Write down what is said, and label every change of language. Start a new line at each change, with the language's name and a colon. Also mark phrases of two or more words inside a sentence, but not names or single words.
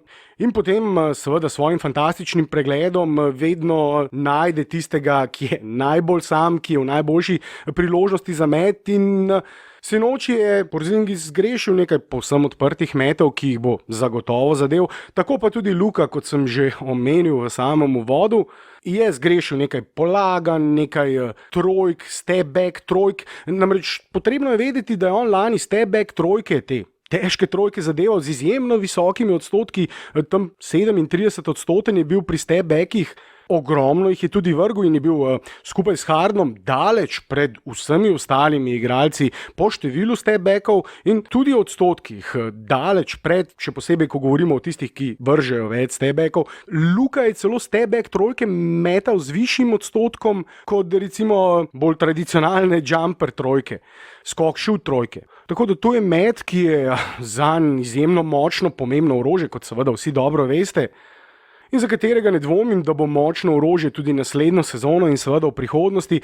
Slovenian: In potem seveda svojim fantastičnim pregledom vedno najde tistega, ki je najbolj sam, ki je v najboljši priložnosti za met. In sinoči je Porzingis zgrešil nekaj povsem odprtih metov, ki jih bo zagotovo zadel. Tako pa tudi Luka, kot sem že omenil v samem uvodu, je zgrešil nekaj polaganj, nekaj trojk,
English: step back trojk.
Slovenian: Namreč potrebno je vedeti, da je on lani
English: step back
Slovenian: trojke težke trojke zadeval z izjemno visokimi odstotki, tam 37% je bil pri step-backih, ogromno jih je tudi vrgel in je bil skupaj s Hardenom daleč pred vsemi ostalimi igralci po številu step-backov in tudi odstotkih, daleč pred, še posebej, ko govorimo o tistih, ki vržejo več step-backov. Luka je celo step-back trojke metal z višjim odstotkom kot recimo bolj tradicionalne jumper trojke, skok shoot trojke. Tako da to je met, ki je zanj izjemno močno, pomembno orožje, kot seveda vsi dobro veste, in za katerega ne dvomim, da bo močno orožje tudi naslednjo sezono in seveda v prihodnosti.